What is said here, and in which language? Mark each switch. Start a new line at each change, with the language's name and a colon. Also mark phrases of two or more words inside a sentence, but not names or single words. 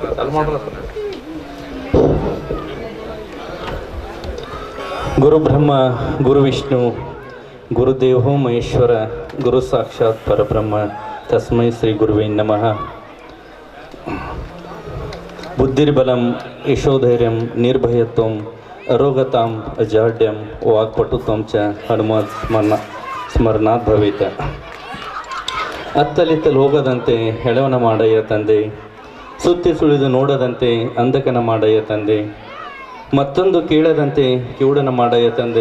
Sanskrit: ಗುರು ಬ್ರಹ್ಮ ಗುರು ವಿಷ್ಣು ಗುರುದೇವೋ ಮಹೇಶ್ವರ ಗುರು ಸಾಕ್ಷಾತ್ ಪರಬ್ರಹ್ಮ ತಸ್ಮೈ ಶ್ರೀ ಗುರುವೇ ನಮಃ. ಬುದ್ಧಿರ್ಬಲಂ ಯಶೋಧೈರ್ಯಂ ನಿರ್ಭಯತ್ವಂ ಅರೋಗತಾಂ ಅಜಾಡ್ಯಂ ವಾಕ್ಪಟುತ್ವಂ ಚ ಹನುಮತ್ ಸ್ಮರಣಾತ್ ಭವೇತ.
Kannada: ಅತ್ತಲಿತ್ತಲು ಹೋಗದಂತೆ ಹೆಳವನ ಮಾಡಯ್ಯ ತಂದೆ, ಸುತ್ತಿ ಸುಳಿದು ನೋಡದಂತೆ ಅಂಧಕನ ಮಾಡಯ್ಯ ತಂದೆ, ಮತ್ತೊಂದು ಕೇಳದಂತೆ ಕಿವುಡನ ಮಾಡಯ್ಯ ತಂದೆ.